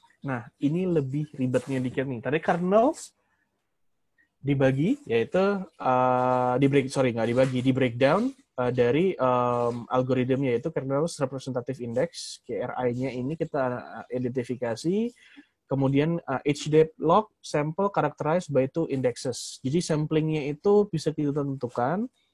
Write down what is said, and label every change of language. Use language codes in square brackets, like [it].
[id] Nah, ini lebih ribetnya dikit nih. Tadi kernels dibagi, yaitu di breakdown dari algoritmnya, yaitu kernels representative index, KRI-nya ini kita identifikasi. Kemudian [en] each depth log sample characterized by two indexes. [id] Jadi samplingnya itu bisa kita tentukan.